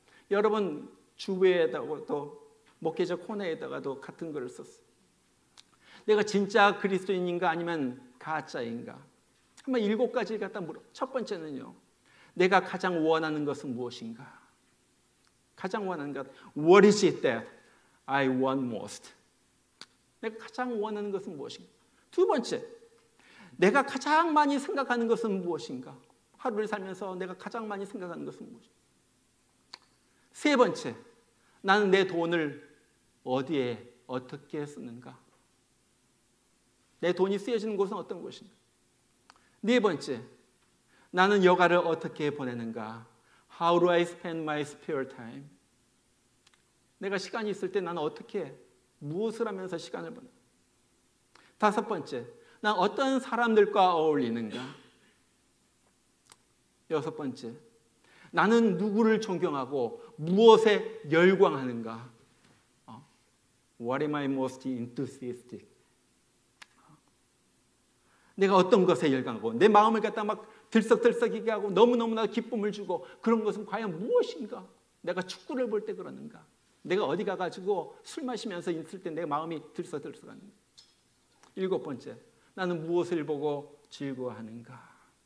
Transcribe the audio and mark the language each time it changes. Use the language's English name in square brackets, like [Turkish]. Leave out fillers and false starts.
[Korean] 여러분 주부에다가 또 목회자 코너에다가도 같은 글을 썼어요. 내가 진짜 그리스도인인가 아니면 가짜인가? 한번 7가지를 갖다 물어. 첫 번째는요. 내가 가장 원하는 것은 무엇인가? 가장 원하는 것. [English] What is it that I want most? [Korean] 내가 가장 원하는 것은 무엇인가? 두 번째. 내가 가장 많이 생각하는 것은 무엇인가? 하루를 살면서 내가 가장 많이 생각하는 것은 무엇인가? 세 번째. 나는 내 돈을 어디에 어떻게 쓰는가? 내 돈이 쓰여지는 곳은 어떤 곳인가? 네 번째, 나는 여가를 어떻게 보내는가? [English] How do I spend my spare time? [Korean] 내가 시간이 있을 때 나는 어떻게, 무엇을 하면서 시간을 보내? 다섯 번째, 난 어떤 사람들과 어울리는가? 여섯 번째, 나는 누구를 존경하고 무엇에 열광하는가? [English] What am I most enthusiastic? [Korean] 내가 어떤 것에 열광하고 내 마음을 갖다 막 들썩들썩이게 하고 너무너무나 기쁨을 주고 그런 것은 과연 무엇인가? 내가 축구를 볼 때 그러는가? 내가 어디 가가지고 술 마시면서 있을 때 내 마음이 들썩들썩하는가? 일곱 번째, 나는 무엇을 보고 즐거워하는가?